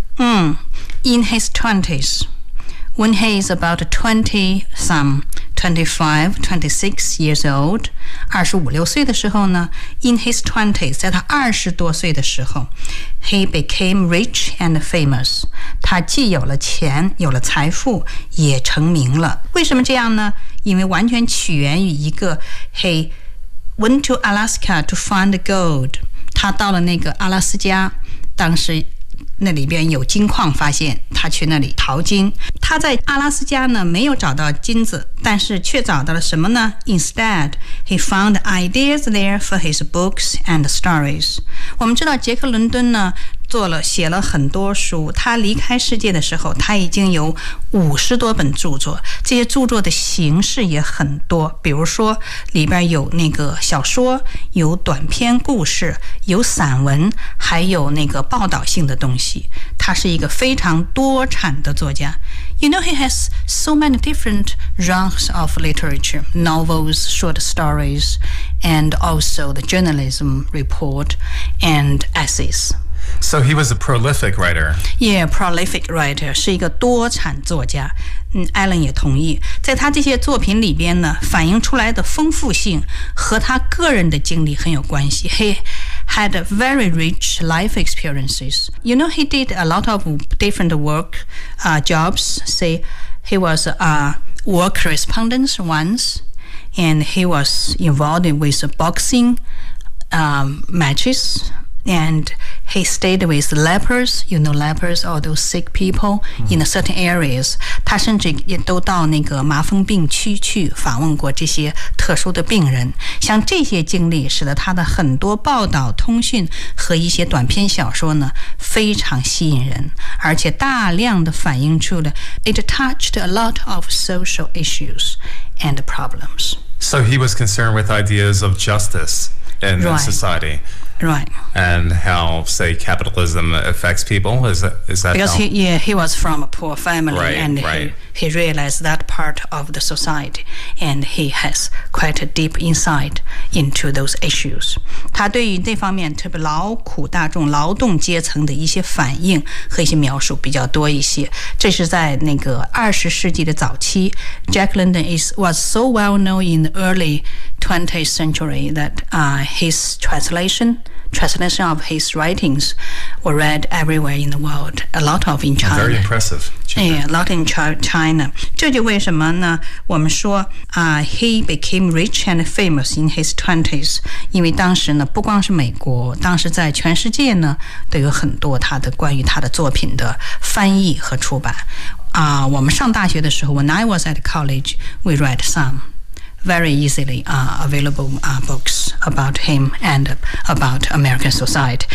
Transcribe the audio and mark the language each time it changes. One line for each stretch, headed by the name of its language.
English: In his 20s, when he is about 25, 26 years old,
Chinese: 25-26岁的时候呢
English: in his 20s,
Chinese: 在他20多岁的时候
English: he became rich and famous.
Chinese: 他既有了钱，有了财富，也成名了。为什么这样呢？因为完全起源于一个
English: he went to Alaska to find gold.
Chinese: 他到了那个阿拉斯加，当时那里边有金矿发现他去那里淘金他在阿拉斯加呢没有找到金子但是却找到了什么呢
English: Instead, he found ideas there for his books and stories
Chinese: 我们知道杰克伦敦呢写了很多书他离开世界的时候他已经有50多本著作这些著作的形式也很多比如说里边有那个小说有短篇故事有散文还有那个报道性的东西他他是一个非常多产的作家。
English: You know, he has so many different genres of literature, novels, short stories, and also the journalism report and essays. So he was a prolific writer. Yeah, prolific writer,
Chinese: 是一个多产作家。 Alan 也同意，在他这些作品里边呢，反映出来的丰富性和他个人的经历很有关系。
English: He had very rich life experiences. You know, he did a lot of different work, jobs. Say, he was a war correspondent once, and he was involved with boxing, matches. And he stayed with lepers, you know, lepers, all those sick people in certain areas.
Chinese: 他甚至也都到那个麻风病区去访问过这些特殊的病人。像这些经历使得他的很多报道、通讯和一些短篇小说呢，非常吸引人，而且大量的反映出了
English: it touched a lot of social issues and problems. So he was concerned with ideas of justice in right. society. Right. And how, say, capitalism affects people? Is that Because how? He was from a poor family. Right, and right. He realized that part of the society. And he has quite a deep insight into those issues.
Chinese: 他对于这方面特别劳苦大众劳动阶层的一些反应和一些描述比较多一些。这是在那个二十世纪的早期。
English: Jack London was so well known in the early 20th century that his translation of his writings were read everywhere in the world. A lot of in China. Very impressive. Yeah, a lot in China.
Chinese: 这就为什么呢？我们说
English: he became rich and famous in his 20s.
Chinese: 因为当时呢，不光是美国，当时在全世界呢，都有很多他的关于他的作品的翻译和出版。我们上大学的时候
English: ，when I was at college, we read some. Very easily available books about him and about American society.